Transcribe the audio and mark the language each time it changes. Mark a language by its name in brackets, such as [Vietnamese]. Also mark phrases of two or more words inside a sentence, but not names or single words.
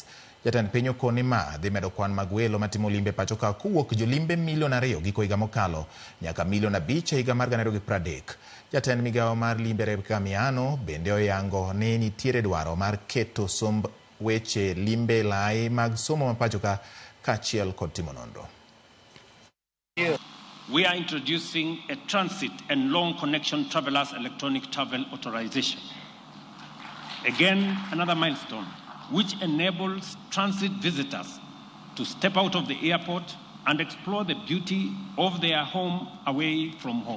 [Luo (Kenya and Tanzania)] Jatend piny okoni ma dhi medo kwan mag welo matimo limbe pachoka kowuok jolimbe 2 milion giko higa mokalo nyaka 5 milion e higa mar 2030. Jatend migawo mar limbe Rebecca Miano bende oyango ni nitiere dwaro mar keto somb weche limbe lai mag somo ma pachoka kachiel kod timo nonro. [English] We are introducing a transit and long connection travelers electronic travel authorization. Again, another milestone which enables transit visitors to step out of the airport and explore the beauty of their home away from home.